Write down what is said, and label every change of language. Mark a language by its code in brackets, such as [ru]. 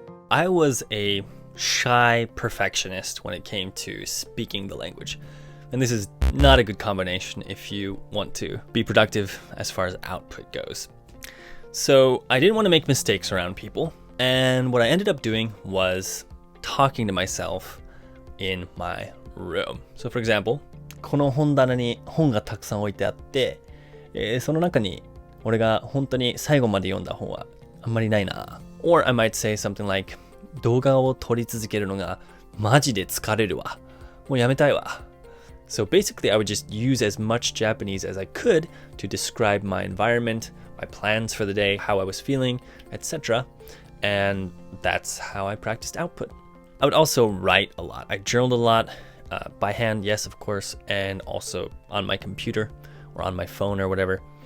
[en] I was a shy perfectionist when it came to speaking the language. And this is not a good combination if you want to be productive as far as output goes. So I didn't want to make mistakes around people. And what I ended up doing was talking to myself in my room. So for example, [ja] この本棚に本がたくさん置いてあって、その中に俺が本当に最後まで読んだ本はあんまりないな。 [en] Or I might say something like, [ja] 動画を撮り続けるのがマジで疲れるわ。もうやめたいわ。 [en] So basically, I would just use as much Japanese as I could to describe my environment, my plans for the day, how I was feeling, etc. And that's how I practiced output. I would also write a lot. I journaled a lot, by hand, yes, of course, and also on my computer or on my phone or whatever.